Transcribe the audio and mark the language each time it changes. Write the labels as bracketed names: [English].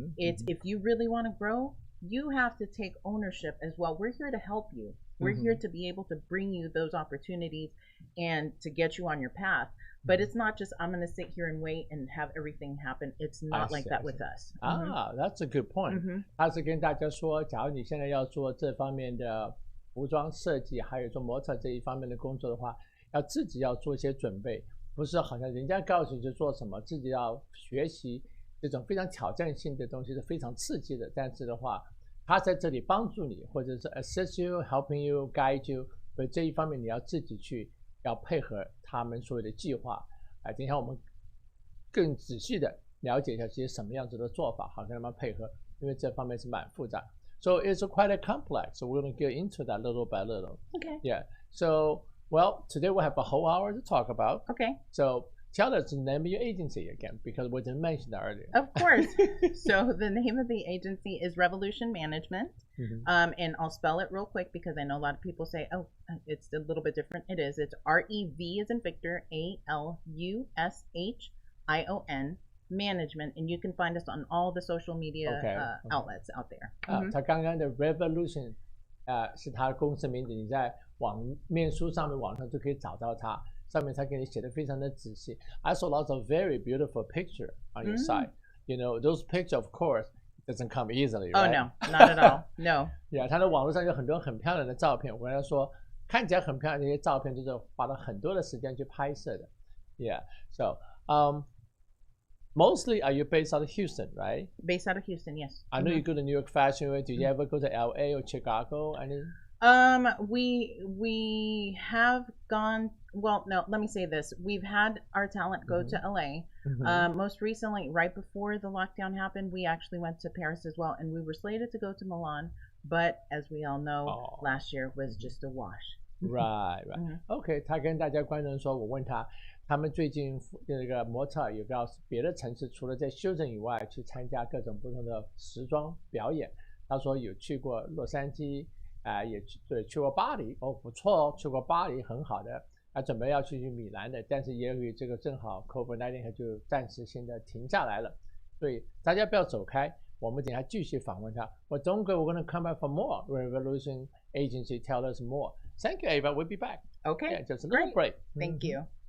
[English] It's if you really want to grow, you have to take ownership as well. We're here to help you. We're here to be able to bring you those opportunities and to get you on your path. But it's not just I'm going to sit here and wait and have everything happen. It's not like that with us. That's a good point. [Chinese] 他是跟大家说，假如你现在要做这方面的服装设计，还有做模特这一方面的工作的话，要自己要做一些准备，不是好像人家告诉你就做什么，自己要学习这种非常挑战性的东西是非常刺激的。但是的话，他在这里帮助你，或者是 [English] assist you, helping you, guide you， [Chinese] 所以这一方面你要自己去。要配合他们所有的计划，等一下我们更仔细的了解一下这些什么样子的做法，好跟他们配合，因为这方面是蛮复杂。 [English] So it's quite a complex. So we're going to get into that little by little. Okay. Yeah. So well, today we have a whole hour to talk about. Okay. So tell us the name of your agency again, because we didn't mention that earlier. Of course. So the name of the agency is Revolution Management. And I'll spell it real quick because I know a lot of people say, oh, it's a little bit different. It is. It's REV as in Victor, ALUSHION, Management. And you can find us on all the social media outlets out there. [Chinese] 他刚刚的 Revolution 是他的公司名字，你在面书上面网上就可以找到它，上面他给你写的非常的仔细。 [English] I saw lots of very beautiful picture on your site. Those pictures, of course, doesn't come easily, right? Oh no, not at all. No. [Chinese] Yeah, 他的网络上有很多很漂亮的照片。我跟他说，看起来很漂亮，这些照片就是花了很多的时间去拍摄的。 [English] Yeah, so mostly are you based out of Houston, right? Based out of Houston, yes. I know you go to New York Fashion Week. Did you ever go to LA or Chicago? We have gone. Well, no. Let me say this: we've had our talent go to LA. Most recently, right before the lockdown happened, we actually went to Paris as well, and we were slated to go to Milan. But as we all know, last year was just a wash. Right. [Chinese] OK， 他跟大家观众说，我问他们最近那个模特有到别的城市，除了在休整以外，去参加各种不同的时装表演。他说有去过洛杉矶。也去过巴黎，不错去过巴黎很好的，准备要去米兰的，但是也有这个正好 COVID-19 就暂时性的停下来了，所以大家不要走开，我们等一下继续访问他。 [English] Well, don't go, we're going to come back for more. Revolution Agency tell us more. Thank you, Ava. We'll be back. Okay. Yeah, just a little break. Thank you.